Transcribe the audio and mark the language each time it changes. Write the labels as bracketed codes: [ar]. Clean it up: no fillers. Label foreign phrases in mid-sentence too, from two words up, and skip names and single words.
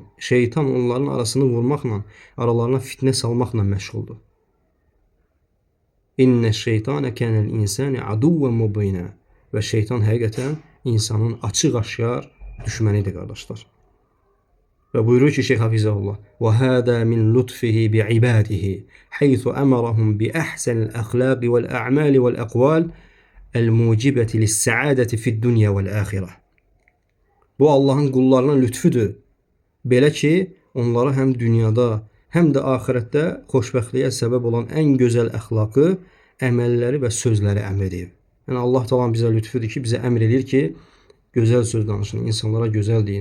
[az] Şeytan onların arasını vurmaqla, aralarına fitnə salmaqla məşğuldur. [ar] إن الشيطان كان للإنسان عدوا مبينا. [az] Və şeytan həqiqətən insanın açıq-aşkar düşmənidir, qardaşlar. Və buyurur ki, [ar] Şeyx Hafizəhullah: "وهذا من لطفه بعباده حيث أمرهم بأحسن الأخلاق والأعمال والأقوال الموجبة للسعادة في الدنيا والآخرة." [az] Bu Allahın qullarına lütfüdür. Belə ki, onlara həm dünyada, həm də axirətdə xoşbəxtliyə səbəb olan ən gözəl əxlaqı, əməlləri və sözləri əmr edib. Yəni Allah Taala bizə lütfüdür ki, bizə əmr edir ki, gözəl söz danışın, insanlara gözəl deyin.